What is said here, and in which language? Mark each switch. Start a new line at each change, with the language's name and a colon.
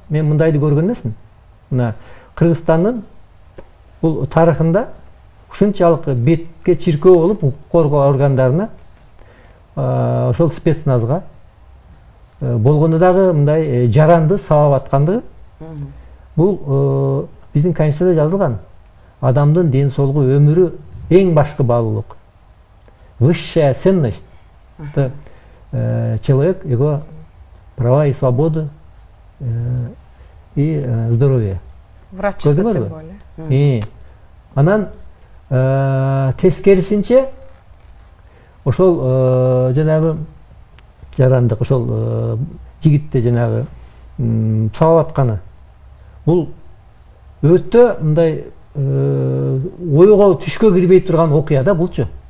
Kyrgyz: Мен мындайды көргөн эмесмин. Мына Кыргызстандын бул тарыхында ушунчалык бетке чиркөө болуп, укук коргоо органдарына ошол спецназга болгону дагы мындай жаранды сабап аткандыгы. Бул биздин Конституцияда жазылган. Адамдын ден соолугу, өмүрү эң башкы баалуулук.
Russian: Высшая ценность. Человек, его права и свободы и здоровье.
Kyrgyz: Врачта
Russian: тем более.
Kyrgyz: Анан тескерисинче ошол жанагы жарандык ошол жигитте жанагы сабап атканы. Бул өтө мындай ойго түшкө кирбей турган окуя да булчу.